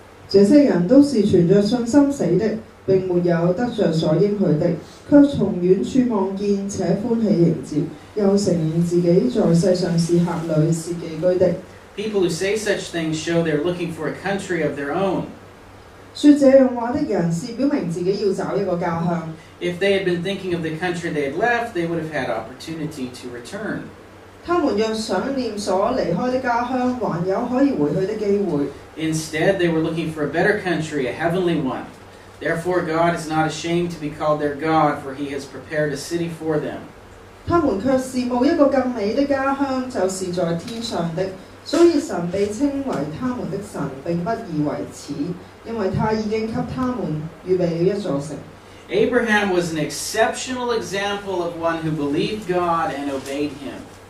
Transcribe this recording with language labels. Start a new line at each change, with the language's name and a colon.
Cantonese: 這些人都是存着信心死的，並沒有得着所應許的，卻從遠處望見且歡喜迎接，又承認自己在世上是客旅，是寄居的。
English: People who say such things show they're looking for a country of their own.
Cantonese: 說這樣話的人是表明自己要找一個家鄉。
English: If they had been thinking of the country they had left, they would have had opportunity to return.
Cantonese: 他們若想念所離開的家鄉，還有可以回去的機會。
English: Instead, they were looking for a better country, a heavenly one. Therefore, God is not ashamed to be called their God, for He has prepared a city for them.
Cantonese: 他們卻是冇一個更美的家鄉，就是在天上的。所以神被稱為他們的神，並不以為恥，因為他已經給他們預備了一座城。
English: Abraham was an exceptional example of one who believed God and obeyed Him.